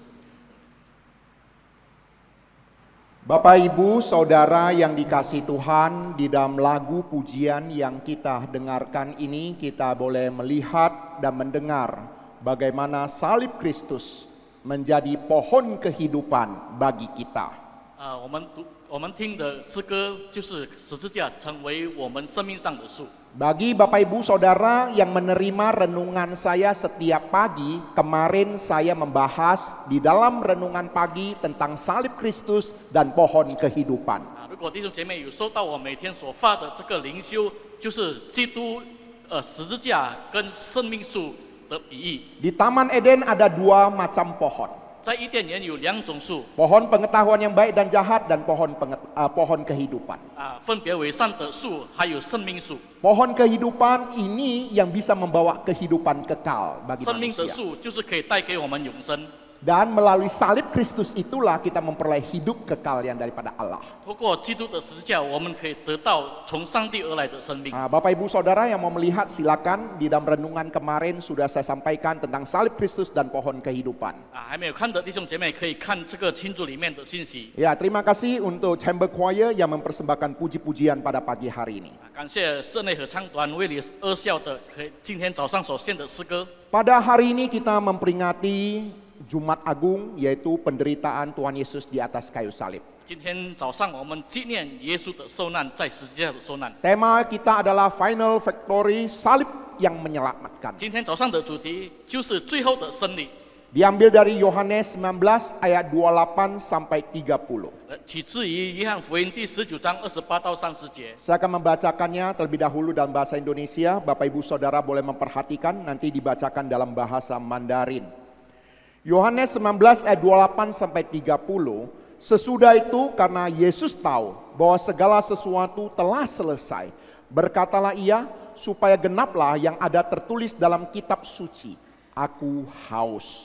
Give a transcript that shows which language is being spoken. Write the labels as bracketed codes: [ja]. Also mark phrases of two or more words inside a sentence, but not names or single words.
[id] Bapak, Ibu, Saudara yang dikasihi Tuhan, di dalam lagu pujian yang kita dengarkan ini, kita boleh melihat dan mendengar bagaimana salib Kristus menjadi pohon kehidupan bagi kita. [zh] 我们听的诗歌就是十字架成为我们生命上的树。 [id] Bagi Bapak Ibu Saudara yang menerima renungan saya setiap pagi, kemarin saya membahas di dalam renungan pagi tentang salib Kristus dan pohon kehidupan. [zh] 如果弟兄姐妹有收到我每天所发的这个灵修，就是基督十字架跟生命树的比喻。 [id] Di Taman Eden ada dua macam pohon. [zh] 在伊甸园有两种树， [id] Pohon pengetahuan yang baik dan jahat dan pohon kehidupan. [zh] 分别为善的树，还有生命树。 [id] Pohon kehidupan ini yang bisa membawa kehidupan kekal bagi [zh] 生命的 [id] manusia. [zh] 树就是可以带给我们永生。 [id] Dan melalui salib Kristus itulah kita memperoleh hidup kekal yang daripada Allah. [zh] 透过基督的十字架，我们可以得到从上帝而来的生命。 [id] Bapak Ibu Saudara yang mau melihat silakan, di dalam renungan kemarin sudah saya sampaikan tentang salib Kristus dan pohon kehidupan. [zh] 还没有看的弟兄姐妹可以看这个清楚里面的信息。 [id] Ya, terima kasih untuk Chamber Choir yang mempersembahkan puji-pujian pada pagi hari ini. [zh] 感谢室内合唱团为你二校的今天早上所献的诗歌。 [id] Pada hari ini kita memperingati Jumat Agung, yaitu penderitaan Tuhan Yesus di atas kayu salib. [zh] 今天早上我们纪念耶稣的受难，在十字架的受难。 [id] Tema kita adalah [en] Final Victory, [id] salib yang menyelamatkan. [zh] 今天早上的主题就是最后的胜利， [id] Diambil dari Yohanes 19 ayat 28 sampai 30. [zh] 取自于约翰福音第19章28到30节。 [id] Saya akan membacakannya terlebih dahulu dalam bahasa Indonesia. Bapak Ibu Saudara boleh memperhatikan, nanti dibacakan dalam bahasa Mandarin. Yohanes 19 ayat 28 sampai 30. Sesudah itu karena Yesus tahu bahwa segala sesuatu telah selesai, berkatalah ia, supaya genaplah yang ada tertulis dalam kitab suci, aku haus.